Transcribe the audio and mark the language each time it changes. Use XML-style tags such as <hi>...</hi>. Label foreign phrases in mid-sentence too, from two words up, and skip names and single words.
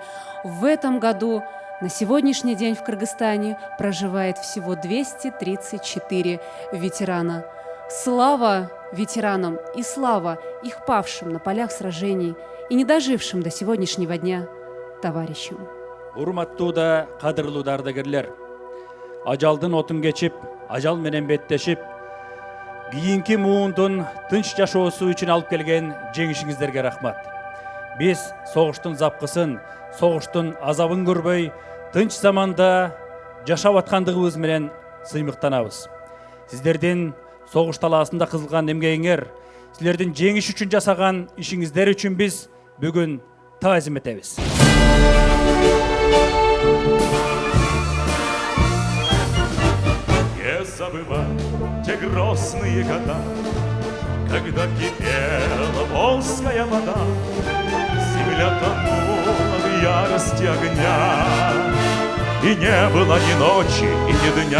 <ru>В этом году на сегодняшний день в Кыргызстане проживает всего 234 ветерана. Слава ветеранам и слава их павшим на полях сражений и не дожившим до сегодняшнего дня товарищам.</ru> <ky>Урматтуу да кадырлуу ардагерлер, ажалдын отун кечип, ажал менен беттешип, кийинки муундун тынч жашоосу үчүн алып келген жеңишиңиздерге рахмат. Биз согуштун запкысын, согуштун азабын көрбөй, тынч заманда жашап аткандыгыбыз менен сыймыктанабыз. Сиздердин согуш талаасында кызылган эмгегиңер, силердин жеңиш үчүн жасаган ишиңиздер үчүн биз бүгүн таазим этебиз.</ky> <ru>Не забывать те грозные года, когда кипела волжская вода, земля тонула в ярости огня, и не было ни ночи и ни дня.</ru>